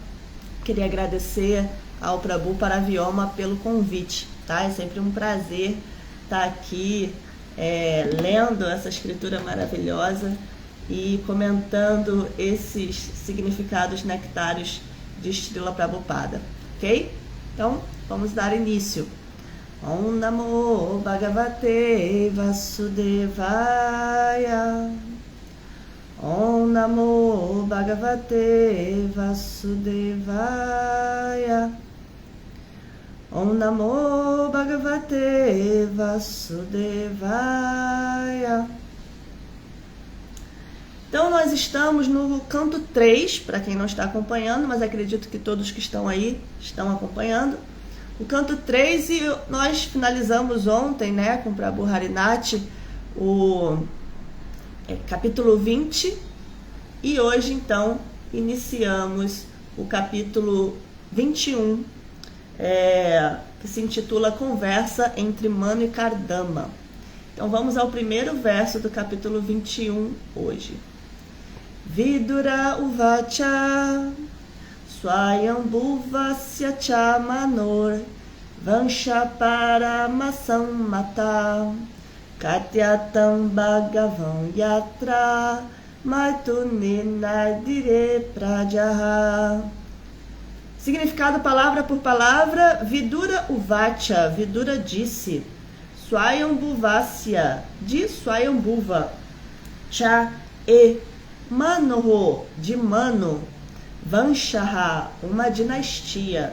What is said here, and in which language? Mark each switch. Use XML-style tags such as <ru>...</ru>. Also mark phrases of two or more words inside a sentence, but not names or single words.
<pt>Queria agradecer ao Prabhu Paravyoma pelo convite, tá? É sempre um prazer estar aqui lendo essa escritura maravilhosa e comentando esses significados nectários de Srila Prabhupada, ok? Então, vamos dar início.</pt> <sa>ॐ नमो भगवते वासुदेवाय. ॐ नमो भगवते वासुदेवाय. ॐ नमो भगवते वासुदेवाय.</sa> <pt>Então nós estamos no canto 3, para quem não está acompanhando, mas acredito que todos que estão aí estão acompanhando. o canto 3, e nós finalizamos ontem, né, com Prabhu Harinath, o capítulo 20, e hoje, então, iniciamos o capítulo 21, que se intitula Conversa entre Manu e Kardama. Então, vamos ao primeiro verso do capítulo 21 hoje.</pt> <sa>विदुर उवाच स्वायम्भुवस्य च मनोर् वंश परमसम् मत कथ्यतां भगवन् यत्र मैथुनेनैधिरे प्रजाः.</sa> <pt>Significado palavra por palavra.</pt> <sa>विदुर उवाच,</sa> <pt>Vidura disse. Swayambhuvasya, de Swayambhuva. Cha e Manoho, de Mano. Vanshaha, uma dinastia.</pt>